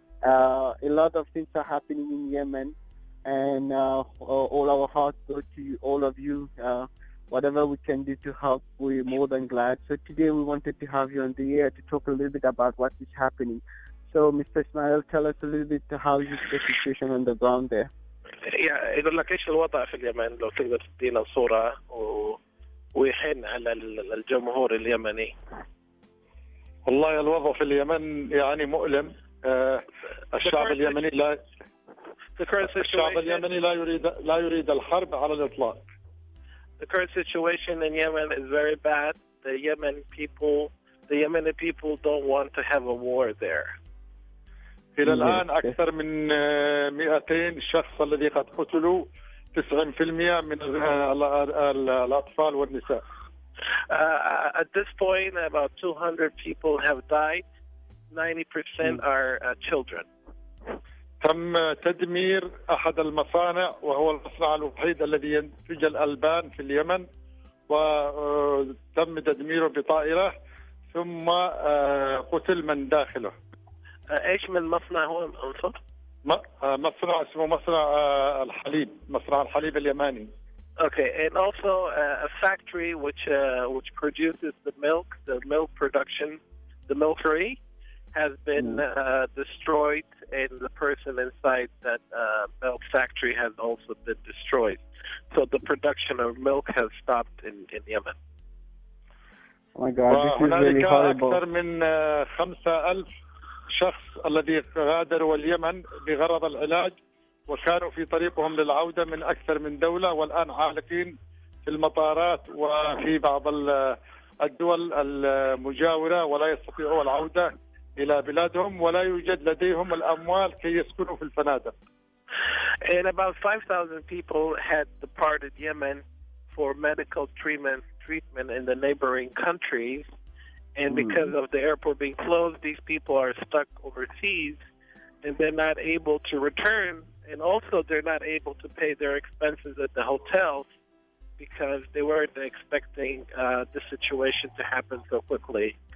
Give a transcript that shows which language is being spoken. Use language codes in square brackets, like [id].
[en] A lot of things are happening in Yemen. And all our hearts go to all of you. Whatever we can do to help, we're more than glad. So today we wanted to have you on the air to talk a little bit about what is happening. So, Mr. Ismail, tell us a little bit how is the situation on the ground there. [ar] يقول لك ايش الوضع في اليمن لو تقدر تدينا صورة ويحن على الجمهور اليمني. والله الوضع في اليمن يعني مؤلم. الشعب اليمني الشعب اليمني لا يريد الحرب على الإطلاق. [en] The current situation in Yemen is very bad. The Yemeni people don't want to have a war there. [ar] إلى الآن أكثر من 200 شخص الذي قد قتلوا 90% من الأطفال والنساء. [en] At this point, about 200 people have died. 90% are children. [ar] تم تدمير أحد المصانع وهو المصنع الوحيد الذي ينتج الألبان في اليمن، وتم تدميره بطائرة ثم قتل من داخله. ايش من مصنع هو منصور؟ مصنع اسمه مصنع الحليب، مصنع الحليب اليماني. [en] Okay, and also a factory which produces the milk production, the milkery, has been destroyed, and the person inside that milk factory has also been destroyed. So the production of milk has stopped in Yemen. Oh my God, this is really horrible. [ar] أكثر من 5,000 شخص الذي غادروا اليمن بغرض العلاج وكانوا في طريقهم للعودة من أكثر من دولة، والآن عالقين في المطارات وفي بعض الدول المجاورة ولا يستطيعوا العودة إلى بلادهم ولا يوجد لديهم الأموال كي يسكنوا في الفنادق. [en] And about 5,000 people had departed Yemen for medical treatment in the neighboring countries. And because of the airport being closed, these people are stuck overseas and they're not able to return. And also they're not able to pay their expenses at the hotels because they weren't expecting the situation to happen so quickly.